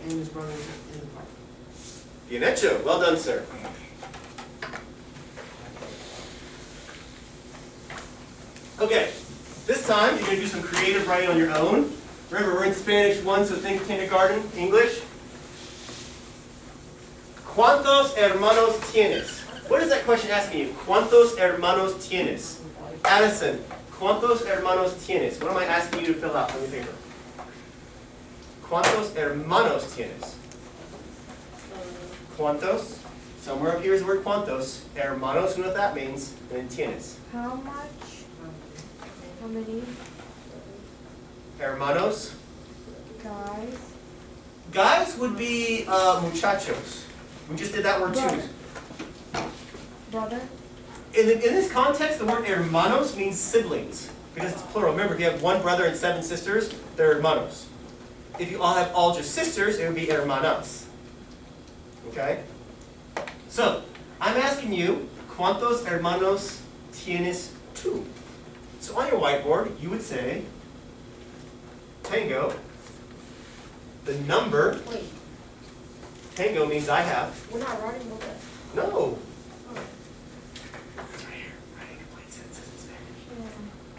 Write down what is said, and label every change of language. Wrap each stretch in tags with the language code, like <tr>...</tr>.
<en>and his brother's in the park.</en> <es>Bien hecho.</es> <en>Well done, sir. Okay, this time you're going to do some creative writing on your own. Remember, we're in Spanish 1, so think kindergarten, English.</en> <es>¿Cuántos hermanos tienes?</es> <en>What is that question asking you?</en> <es>¿Cuántos hermanos tienes? Addison, ¿cuántos hermanos tienes?</es> <en>What am I asking you to fill out on your paper?</en> <es>¿Cuántos hermanos tienes?</es> <en>¿Cuántos? Somewhere up here is the word cuantos. Hermanos, you know what that means. And then tienes. How much? How many</en> <es>Hermanos.</es> <en>guys? Guys would be muchachos. We just did that word too. Brother? In this context, the word hermanos means siblings. Because it's plural. Remember, if you have one brother and 7 sisters, they're hermanos. If you all have all just sisters, it would be hermanas. Okay? So, I'm asking you,</en> <es>¿cuántos hermanos tienes tú?</es> <en>So on your whiteboard, you would say, tango, the number, Wait, tango means I have. we're not writing about that. No. Oh. It's right here. Right. It says in Spanish.</en>